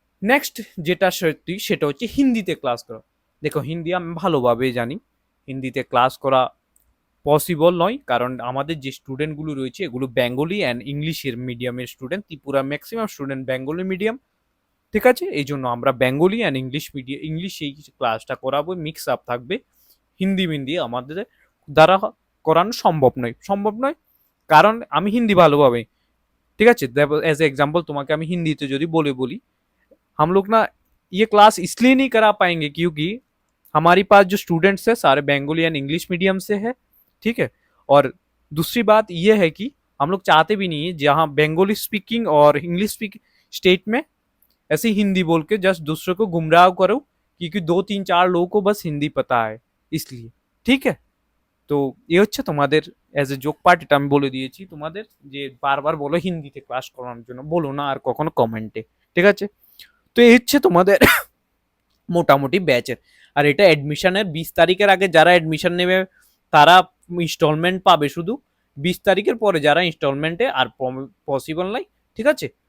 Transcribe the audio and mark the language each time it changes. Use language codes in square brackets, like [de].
[bn] Next যেটা সত্যি সেটা হচ্ছে হিন্দিতে ক্লাস করা। দেখো, হিন্দি আমি ভালোভাবে জানি, হিন্দিতে ক্লাস করা পসিবল নয়, কারণ আমাদের যে স্টুডেন্টগুলো রয়েছে এগুলো বেঙ্গলি অ্যান্ড ইংলিশের মিডিয়ামের student, Tripura maximum student Bengali medium, ঠিক আছে? এই জন্য আমরা বেঙ্গলি অ্যান্ড ইংলিশ এই ক্লাসটা করাবো, মিক্স আপ থাকবে। হিন্দি আমাদের দ্বারা করানো সম্ভব নয়, কারণ আমি হিন্দি ভালোভাবে, ঠিক আছে? [hi] एज ए एग्जाम्पल [bn] তোমাকে আমি হিন্দিতে যদি বলি, [hi] हम लोग ना ये क्लास इसलिए नहीं करा पाएंगे क्योंकि हमारे पास जो स्टूडेंट्स है सारे बंगाली एंड इंग्लिश मीडियम से है, ठीक है? और दूसरी बात ये है कि हम लोग चाहते भी नहीं है जहाँ बंगाली स्पीकिंग और इंग्लिश स्पीकिंग स्टेट में ऐसे हिंदी बोल के जस्ट दूसरे को गुमराह करो, क्योंकि 2 3 4 लोगों को बस हिंदी पता है, इसलिए, ठीक है? [bn] তো এ হচ্ছে তোমাদের এজ এ জোক পার্ট, এটা আমি বলে দিয়েছি তোমাদের, যে বারবার বলো হিন্দিতে ক্লাস করানোর জন্য, বলো না আর কখনো কমেন্টে, ঠিক আছে? তো এই হচ্ছে তোমাদের মোটামুটি ব্যাচের। আর এটা অ্যাডমিশনের 20 তারিখের আগে যারা অ্যাডমিশন নেবে তারা ইনস্টলমেন্ট পাবে শুধু, 20 তারিখের পরে যারা ইনস্টলমেন্টে আর পসিবল নাই, ঠিক আছে?